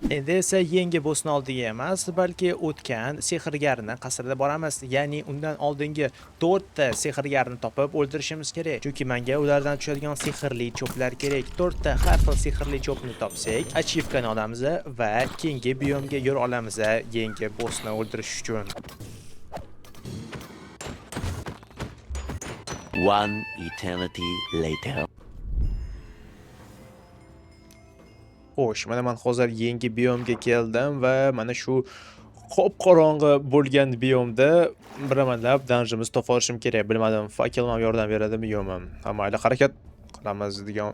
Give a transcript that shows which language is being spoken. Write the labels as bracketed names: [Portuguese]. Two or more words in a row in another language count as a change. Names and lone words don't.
[Uzbek] Endi esa yangi bossni oldiga emas, balki o'tgan sehrgarni qasrida boramiz. Ya'ni undan oldingi 4 ta sehrgarni topib o'ldirishimiz kerak. Chunki menga ulardan tushadigan sehrli cho'plar kerak. 4 ta har xil sehrli cho'pni topsak, achievkani olamiz va keyingi biyomga yo'l olamiz yangi bossni o'ldirish uchun. [English] One eternity later. [Uzbek] Xo'sh, mana men hozir yangi biyomga keldim va mana shu qop-qorong'i bo'lgan biyomda biramanlab danjimiz topa olishim kerak. Bilmadim, fakel ham yordam beradimi yo'qmi? Ha, mayli, harakat qilamiz degan.